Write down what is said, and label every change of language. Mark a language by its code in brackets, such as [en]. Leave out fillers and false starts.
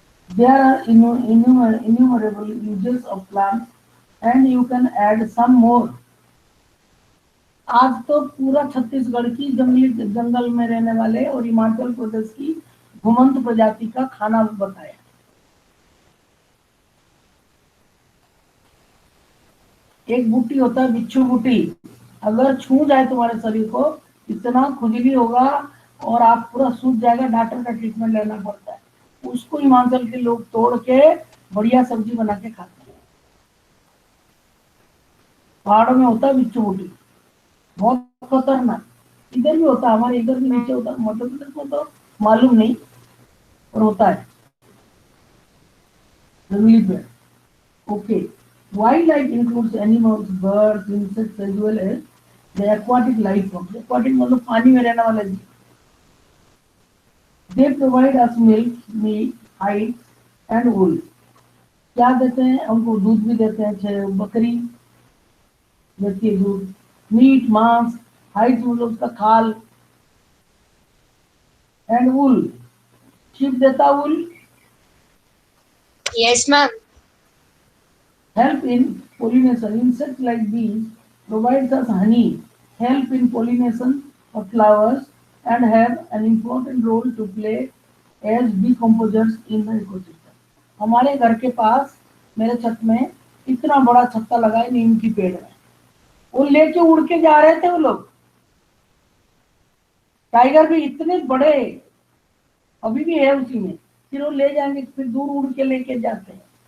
[en] There are innumerable uses of plants, and you can add some more. [hi] आज तो पूरा छत्तीसगढ़ की जंगली जंगल में रहने वाले और हिमाचल प्रदेश की घुमंत प्रजाति का खाना बताया। एक बूटी होता है बिच्छू बूटी, अगर छू जाए तुम्हारे शरीर को इतना खुजली होगा और आप पूरा सूज जाएगा, डॉक्टर का ट्रीटमेंट लेना पड़ता है। उसको हिमाचल के लोग तोड़ के बढ़िया सब्जी बना के खाते हैं। पहाड़ों में होता है बिच्छू बूटी, बहुत खतरनाक। इधर भी होता है, हमारे इधर भी नीचे होता है, मध्य प्रदेश में तो मालूम नहीं पर होता है जंगली पेड़। [en] Okay, wildlife includes animals, birds, insects as well as the aquatic life forms. [hi] Aquatic मतलब पानी में रहने वाले जीव। [en] They provide us milk, meat, hides and wool. [hi] क्या देते हैं हमको? दूध भी देते हैं, बकरी देती है दूध, मीट मांस, हाइड्स मतलब उसका खाल, एंड वूल, शिप देता वूल। [en] Yes, ma'am. Help in pollination. Insects like bees provides us honey, help in pollination of flowers, and have an important role to play as decomposers in the ecosystem. [hi] हमारे घर के पास मेरे छत में इतना बड़ा छत्ता लगा है नीम की पेड़ में, वो लेके उड़ के जा रहे थे वो लोग। टाइगर भी इतने बड़े अभी भी है उसी में, फिर वो ले जाएंगे, फिर दूर उड़ के लेके जाते हैं।